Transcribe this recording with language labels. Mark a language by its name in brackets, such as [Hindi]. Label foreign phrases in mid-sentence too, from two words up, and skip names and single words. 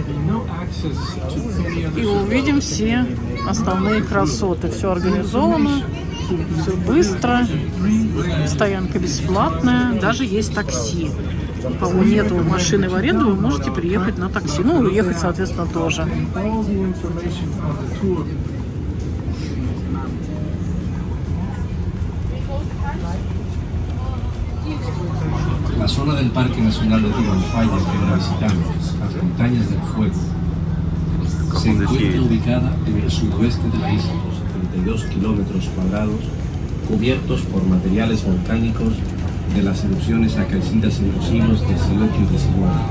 [Russian] И увидим все основные красоты. Все организовано, все быстро, стоянка бесплатная, даже есть такси. У кого нету машины в аренду, вы можете приехать на такси. Ну, уехать, соответственно, тоже. [Spanish] La zona del Parque Nacional de Timanfaya que visitamos, las Montañas del Fuego, se encuentra ubicada en el sudoeste de la isla, 32 kilómetros cuadrados, cubiertos por materiales volcánicos de las erupciones acaecidas en los siglos XVIII y XIX.